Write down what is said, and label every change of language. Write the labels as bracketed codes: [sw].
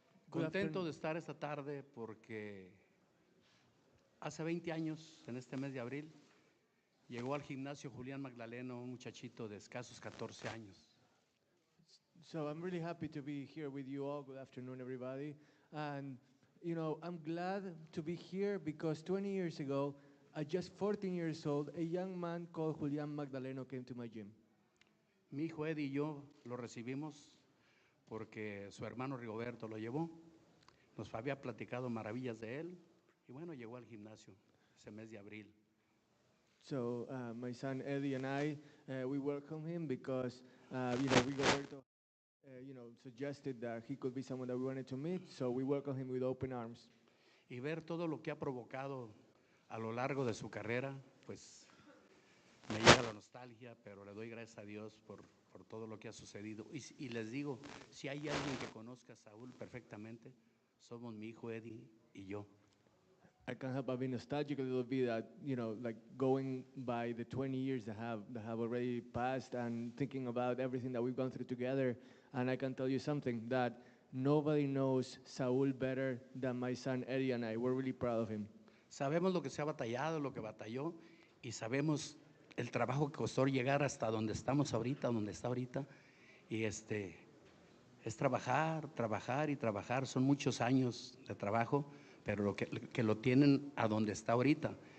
[es] Contento de estar esta tarde porque hace 20 años, en este mes de abril, llegó al gimnasio Julián Magdaleno, un muchachito de escasos 14 años. [en] So I'm really happy to be here with you all. Good afternoon, everybody. And, you know, I'm glad to be here because 20 years ago, at just 14 years old, a young man called Julián Magdaleno came to my gym. [es] Mi hijo Eddie y yo lo recibimos porque su hermano Rigoberto lo llevó. Nos había platicado maravillas de él y bueno, llegó al gimnasio ese mes de abril. [en] So my son Eddie and I, we welcome him because Rigoberto, suggested that he could be someone that we wanted to meet. So we welcome him with open arms. [es] Y ver todo lo que ha provocado a lo largo de su carrera, pues me llega la nostalgia, pero le doy gracias a Dios por todo lo que ha sucedido. Y les digo, si hay alguien que conozca a Saúl perfectamente, somos mi hijo Eddie y yo. [en] I can't help but be nostalgic a little bit that, like going by the 20 years that have already passed and thinking about everything that we've gone through together. And I can tell you something, that nobody knows Saúl better than my son Eddie and I. We're really proud of him. [es] Sabemos lo que se ha batallado, lo que batalló, y sabemos el trabajo que costó llegar hasta donde estamos ahorita, donde está ahorita. Y es trabajar, trabajar y trabajar. Son muchos años de trabajo, pero lo que lo tienen a donde está ahorita.